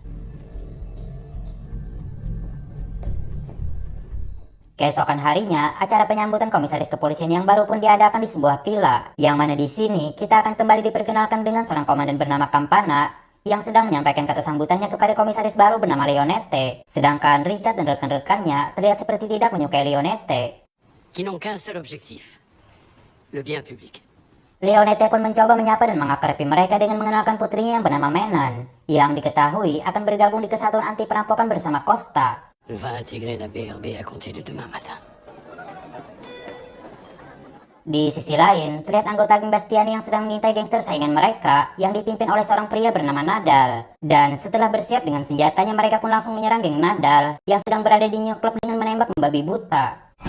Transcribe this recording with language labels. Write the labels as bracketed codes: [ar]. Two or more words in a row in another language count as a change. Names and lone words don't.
[id] Keesokan harinya, acara penyambutan komisaris kepolisian yang baru pun diadakan di sebuah villa, yang mana di sini kita akan kembali diperkenalkan dengan seorang komandan bernama Campana yang sedang menyampaikan kata sambutannya kepada komisaris baru bernama Leonette. Sedangkan Richard dan rekan-rekannya terlihat seperti tidak menyukai Leonette. [fr] Qui n'ont qu'un seul objectif, le bien public. [id] Leonette pun mencoba menyapa dan mengakrabi mereka dengan mengenalkan putrinya yang bernama Menan, yang diketahui akan bergabung di kesatuan anti perampokan bersama Costa. [fr] Va intégrer la BRB à compter de demain matin. [id] Di sisi lain, terlihat anggota geng Bastiani yang sedang mengintai gangster saingan mereka yang dipimpin oleh seorang pria bernama Nadal. Dan setelah bersiap dengan senjatanya, mereka pun langsung menyerang geng Nadal yang sedang berada di New Club dengan menembak membabi buta.